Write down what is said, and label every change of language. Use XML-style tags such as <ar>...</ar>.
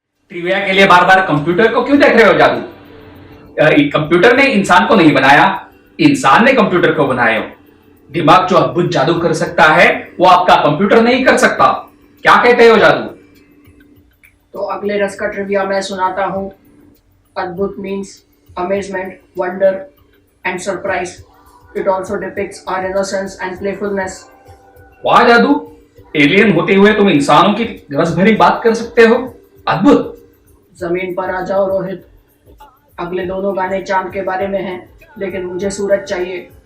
<hi>Trivia के लिए बार बार computer को क्यों देख रहे हो जादू? कंप्यूटर ने इंसान को नहीं बनाया, इंसान ने कंप्यूटर को बनाया। दिमाग जो अद्भुत जादू कर सकता है वो आपका कंप्यूटर नहीं कर सकता। क्या कहते हो जादू? तो अगले रस का ट्रिविया मैं सुनाता हूँ।</hi> <en>अद्भुत means amazement, wonder and surprise. It also depicts our innocence and playfulness.</en> <hi>वाह जादू, एलियन होते हुए तुम इंसानों की रस भरी बात कर सकते हो। अद्भुत। जमीन पर आ जाओ रोहित, अगले दोनों गाने चांद के बारे में हैं, लेकिन मुझे सूरज चाहिए।</hi>